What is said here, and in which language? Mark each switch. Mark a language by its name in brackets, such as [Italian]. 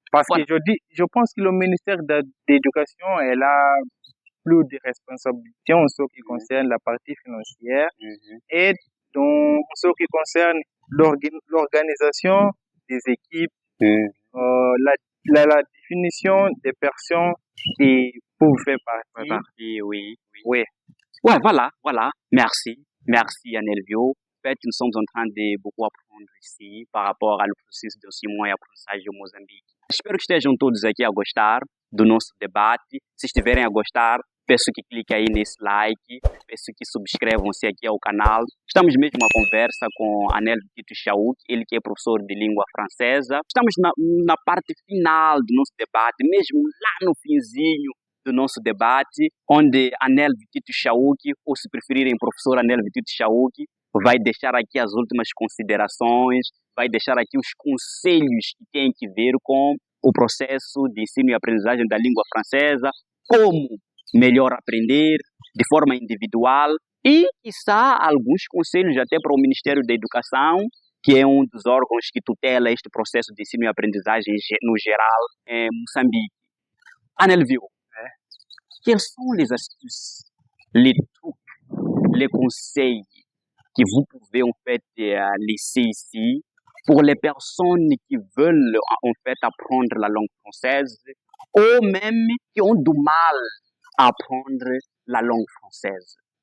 [French] Parce que je pense que le ministère de l'Éducation, elle a plus de responsabilités en ce qui concerne la partie financière et dans ce qui concerne l'organisation des équipes, la définition des personnes qui peuvent faire partie. Oui, voilà. Merci, Anelvio. En fait, nous sommes en train de beaucoup apprendre ici par rapport à le processus d'enseignement [Portuguese] e aprendizagem [French] au Moçambique. [Portuguese] Espero que estejam todos aqui a gostar do nosso debate. Se estiverem a gostar, peço que cliquem aí nesse like, peço que subscrevam-se aqui ao canal. Estamos mesmo a conversa com Anel Tito Chauk, ele que é professor de língua francesa. Estamos na parte final do nosso debate, mesmo lá no finzinho do nosso debate, onde Anel Tito Chauk, ou se preferirem professor Anel Tito Chauk, vai deixar aqui as últimas considerações, vai deixar aqui os conselhos que têm que ver com o processo de ensino e aprendizagem da língua francesa, como melhor aprender de forma individual e, quiçá, alguns conselhos até para o Ministério da Educação, que é um dos órgãos que tutela este processo de ensino e aprendizagem no geral em Moçambique. Anelvio, [French] quelles sont les astuces, les trucs, les conseils que vous pouvez en fait laisser ici pour les personnes qui veulent en fait apprendre la langue française ou même qui ont du mal à apprendre la langue française?